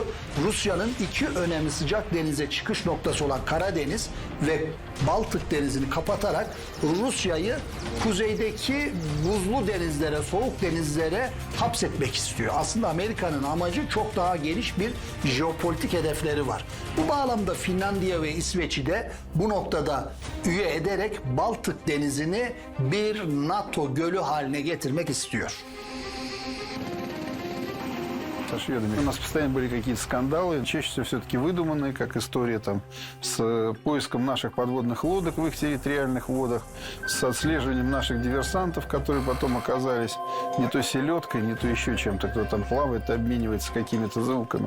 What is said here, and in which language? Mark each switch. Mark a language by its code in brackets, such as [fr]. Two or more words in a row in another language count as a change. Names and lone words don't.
[tr] Rusya'nın iki önemli sıcak denize çıkış noktası olan Karadeniz ve Baltık Denizi'ni kapatarak Rusya'yı kuzeydeki buzlu denizlere, soğuk denizlere hapsetmek istiyor. Aslında Amerika'nın amacı çok daha geniş bir jeopolitik hedefleri var. Bu bağlamda Finlandiya ve İsveç'i de bu noktada üye ederek Baltık Denizi'ni bir NATO gölü haline getirmek istiyor. [ru] Со шведами. У нас постоянно были какие-то скандалы, чаще всего все-таки выдуманные, как история там с поиском наших подводных лодок в их территориальных водах, с отслеживанием наших диверсантов, которые потом оказались не то селедкой, не то еще чем-то, кто там плавает, обменивается какими-то звуками.